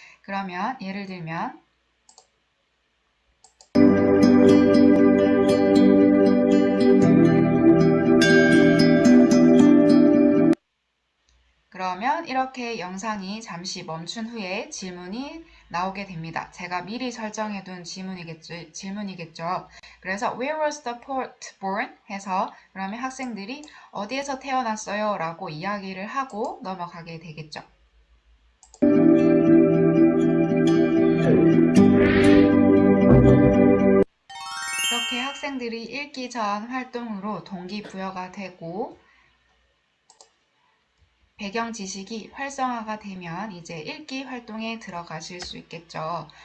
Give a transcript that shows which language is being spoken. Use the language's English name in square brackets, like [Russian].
[Korean] 그러면 예를 들면 이렇게 영상이 잠시 멈춘 후에 질문이 나오게 됩니다. 제가 미리 설정해둔 질문이겠죠. 그래서 [English] Where was the poet born? [Korean] 해서 그러면 학생들이 어디에서 태어났어요? 라고 이야기를 하고 넘어가게 되겠죠. 이렇게 학생들이 읽기 전 활동으로 동기부여가 되고 배경 지식이 활성화가 되면 이제 읽기 활동에 들어가실 수 있겠죠.